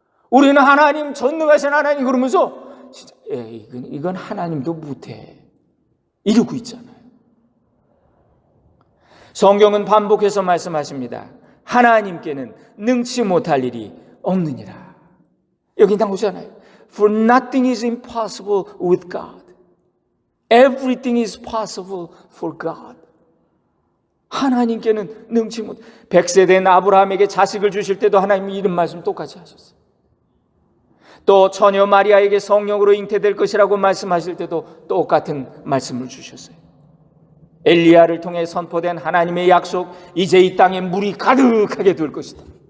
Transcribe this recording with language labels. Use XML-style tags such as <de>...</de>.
<ko>우리는 하나님, 전능하신 하나님 그러면서 진짜 이건 하나님도 못해 이러고 있잖아요. 성경은 반복해서 말씀하십니다. 하나님께는 능치 못할 일이 없느니라. 여기 나오잖아요.</ko> <en>For nothing is impossible with God. Everything is possible for God.</en> <ko>하나님께는 능치 못. 100세 된 아브라함에게 자식을 주실 때도 하나님이 이런 말씀 똑같이 하셨어요. 또 처녀 마리아에게 성령으로 잉태될 것이라고 말씀하실 때도 똑같은 말씀을 주셨어요. 엘리야를 통해 선포된 하나님의 약속, 이제 이 땅에 물이 가득하게 될 것이다.</ko>